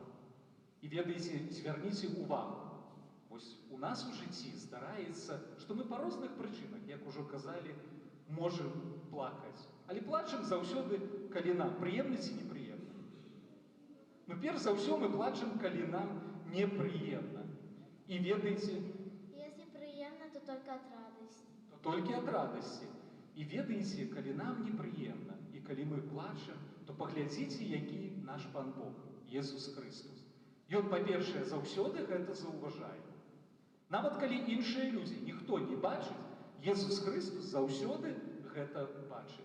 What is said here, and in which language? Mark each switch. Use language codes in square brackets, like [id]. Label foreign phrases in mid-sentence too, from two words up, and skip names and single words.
[be] І ведаеце, звярніце увагу, вось у нас у жыцці здараецца, што мы па розных прычынах, як ужо казалі, можам плакаць. Але плачам заўсёды, калі нам прыемна ці непрыемна. Ну, перш за ўсё мы плачам, калі нам непрыемна. І ведаеце, [ru] Если приемно, то только от радости. [be] то толькі ад радасці. І ведаеце, калі нам непрыемна, і калі мы плачам, то паглядзіце, які наш Пан Бог, Езус Христос. Ён, па-першае, заўсёды гэта заўважае. Нават калі іншыя людзі, ніхто не бачыць, Езус Христос заўсёды гэта бачыць.